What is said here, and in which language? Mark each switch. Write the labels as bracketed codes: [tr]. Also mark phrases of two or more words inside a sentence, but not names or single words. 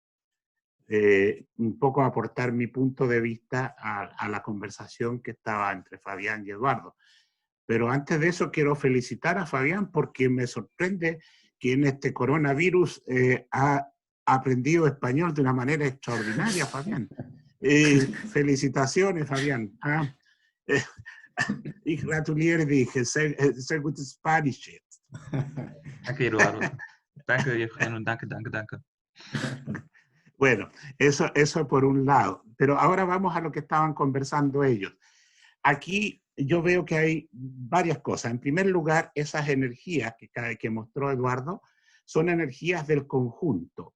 [es] Un poco aportar mi punto de vista a la conversación que estaba entre Fabián y Eduardo. Pero antes de eso quiero felicitar a Fabián porque me sorprende que en este coronavirus ha aprendido español de una manera extraordinaria, Fabián. Felicitaciones, Fabián. [de] Ich gratuliere dich, sehr gutes Spanisch. Danke, Eduardo. Danke, Eugenio. Danke. [es] Bueno, eso por un lado. Pero ahora vamos a lo que estaban conversando ellos. Aquí yo veo que hay varias cosas. En primer lugar, esas energías que mostró Eduardo son energías del conjunto.